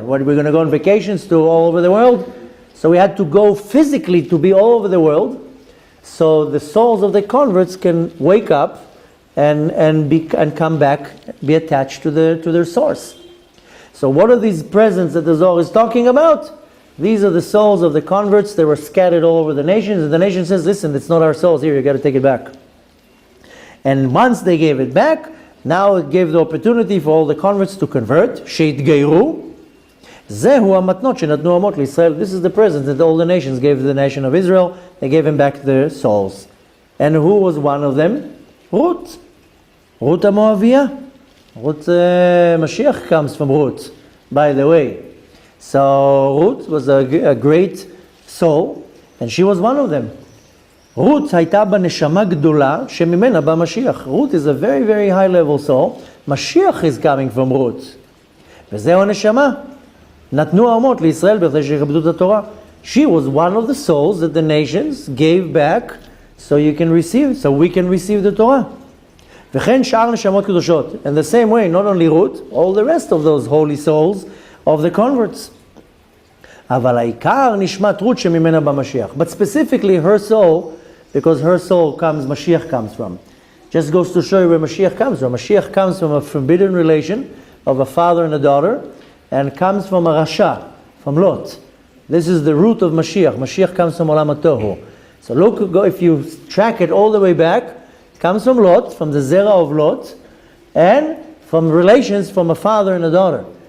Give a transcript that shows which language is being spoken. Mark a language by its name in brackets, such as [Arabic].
[English] What, are we going to go on vacations to all over the world? So we had to go physically to be all over the world, so the souls of the converts can wake up and come back, be attached to their source. So what are these presents that the Zohar is talking about? These are the souls of the converts. They were scattered all over the nations. And the nation says, listen, it's not our souls. Here, you got to take it back. And once they gave it back, now it gave the opportunity for all the converts to convert. [Hebrew] שהתגיירו. זהו המתנות שנתנו האומות לישראל. [English] This is the present that all the nations gave to the nation of Israel. They gave him back their souls. And who was one of them? Ruth. Ruth HaMoaviyah. Ruth, Mashiach comes from Ruth, by the way. So Ruth was a great soul, and she was one of them. [Hebrew] Ruth הייתה בה נשמה גדולה שממנה בא משיח. [English] Ruth is a very, very high level soul. Mashiach is coming from Ruth. [Hebrew] וזהו הנשמה. נתנו האומות לישראל בכדי שיכבדו את התורה. [English] She was one of the souls that the nations gave back so we can receive the Torah. וכן שאר נשמות קדושות. In the same way, not only Ruth, all the rest of those holy souls of the converts. [Hebrew] אבל העיקר נשמת רות שממנה במשיח. [English] But specifically her soul, because her soul Mashiach comes from. Just goes to show you where Mashiach comes from. Mashiach comes from a forbidden relation of a father and a daughter, and comes from a Rasha, from Lot. This is the root of Mashiach. Mashiach comes from Olam HaTohu. So look, if you track it all the way back, it comes from Lot, from the Zerah of Lot, and from relations from a father and a daughter.